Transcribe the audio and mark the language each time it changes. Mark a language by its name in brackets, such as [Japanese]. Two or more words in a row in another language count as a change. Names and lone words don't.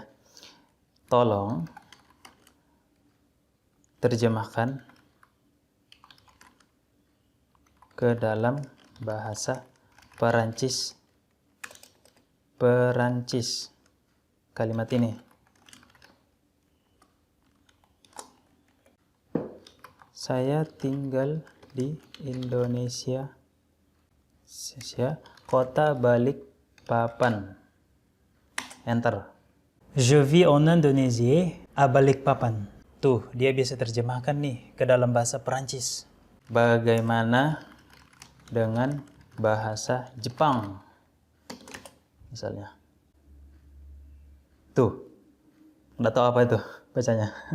[Indonesian] Tolong terjemahkan ke dalam bahasa Perancis kalimat ini. Saya tinggal di Indonesia, kota Balikpapan. Enter. [French] Je vis en Indonésie à Balikpapan. [Indonesian] Tuh, dia bisa terjemahkan nih ke dalam bahasa Perancis. Bagaimana dengan bahasa Jepang? Misalnya. Tuh, nggak tahu apa itu bacanya.